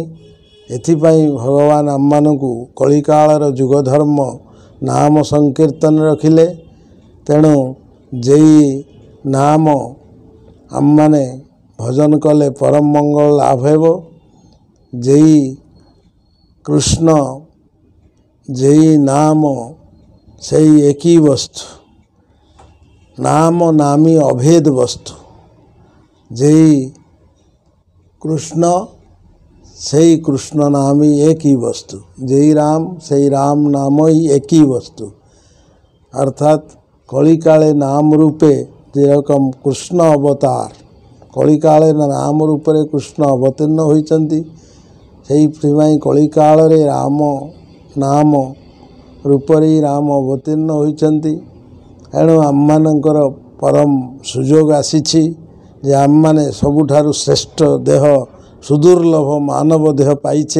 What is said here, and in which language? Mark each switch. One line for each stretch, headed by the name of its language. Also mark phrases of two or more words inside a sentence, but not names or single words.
Odia: ଏଥିପାଇଁ ଭଗବାନ ଆମ୍ଭମାନଙ୍କୁ କଳି କାଳର ଯୁଗ ଧର୍ମ ନାମ ସଂକୀର୍ତ୍ତନ ରଖିଲେ। ତେଣୁ ଯେଇ ନାମ ଆମ୍ଭମାନେ ଭଜନ କଲେ ପରମ ମଙ୍ଗଳ ଲାଭ ହେବ। ଯେଇ କୃଷ୍ଣ ଯେଇ ନାମ ସେଇ ଏକି ବସ୍ତୁ, ନାମ ନାମୀ ଅଭେଦ ବସ୍ତୁ। ଯେଇ କୃଷ୍ଣ ସେଇ କୃଷ୍ଣ ନାମୀ ଏକ ହିଁ ବସ୍ତୁ। ଯେଇ ରାମ ସେଇ ରାମ ନାମ ହିଁ ଏକ ହିଁ ବସ୍ତୁ। ଅର୍ଥାତ କଳି କାଳେ ନାମ ରୂପେ ଯେରକମ କୃଷ୍ଣ ଅବତାର, କଳି କାଳେ ନାମ ରୂପେ କୃଷ୍ଣ ଅବତୀର୍ଣ୍ଣ ହୋଇଛନ୍ତି। ସେଇ କଳି କାଳରେ ରାମ ନାମ ରୂପରେ ରାମ ଅବତୀର୍ଣ୍ଣ ହୋଇଛନ୍ତି। ଏଣୁ ଆମ୍ଭମାନଙ୍କର ପରମ ସୁଯୋଗ ଆସିଛି ଯେ ଆମ୍ଭମାନେ ସବୁଠାରୁ ଶ୍ରେଷ୍ଠ ଦେହ ସୁଦୁର୍ଲଭ ମାନବ ଦେହ ପାଇଛେ।